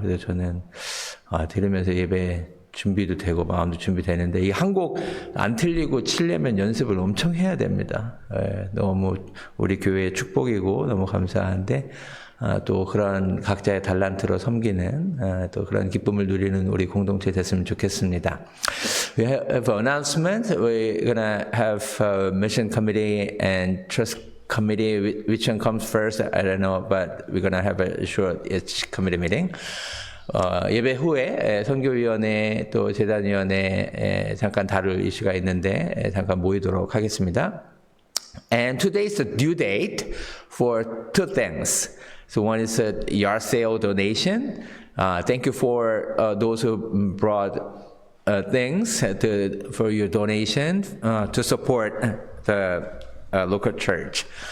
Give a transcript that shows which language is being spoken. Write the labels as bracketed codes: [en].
[ko] 그래서 저는 들으면서 예배 준비도 되고 마음도 준비되는데 이 한 곡 안 틀리고 치려면 연습을 엄청 해야 됩니다. 너무 우리 교회의 축복이고 너무 감사한데 또 그런 각자의 달란트로 섬기는 또 그런 기쁨을 누리는 우리 공동체 됐으면 좋겠습니다. [en] We have an announcement. We're gonna have a mission committee and trust committee. Which one comes first? I don't know, but we're gonna have a short each committee meeting. [ko] 예배 후에 선교위원회 또 재단위원회 잠깐 다룰 이슈가 있는데 잠깐 모이도록 하겠습니다. [en] And today is the due date for two things. So one is a yard sale donation. Thank you for those who brought things for your donation to support the local church.